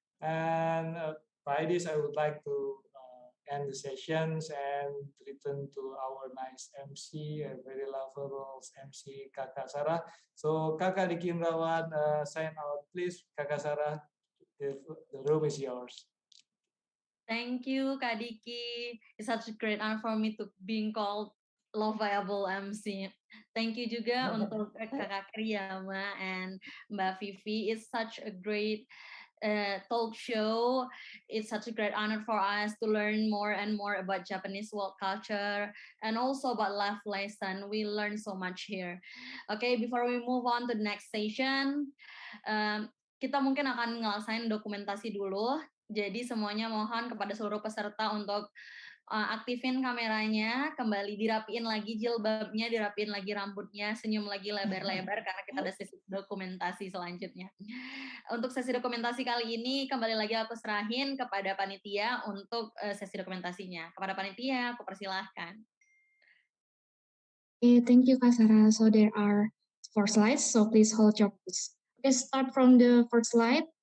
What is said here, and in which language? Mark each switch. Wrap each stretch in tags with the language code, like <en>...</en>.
<en>And by this, I would like to end the sessions and return to our nice MC, a very lovable MC, Kakak Sarah. So Kakak Diki Imrawan, sign out, please. Kakak Sarah, the room is yours. Thank you, Kak Diki. It's such a great honor for me to being called lovable MC. Thank you</en> <id>juga untuk</id> <en>Kakak Kiriyama and Mbak Vivi. It's such a great talk show. It's such a great honor for us to learn more and more about Japanese work culture and also about life lesson. We learn so much here. Okay, before we move on to the next session,</en> <id>kita mungkin akan ngelasain dokumentasi dulu. Jadi semuanya mohon kepada seluruh peserta untuk aktifin kameranya, kembali dirapiin lagi jilbabnya, dirapiin lagi rambutnya, senyum lagi lebar-lebar karena kita ada sesi dokumentasi selanjutnya. Untuk sesi dokumentasi kali ini, kembali lagi aku serahin kepada panitia untuk sesi dokumentasinya. Kepada panitia, aku persilahkan.</id> <en>Okay, thank you, Kak Sarah. So there are 4 slides, so please hold your pose. Let's start from the first slide.</en>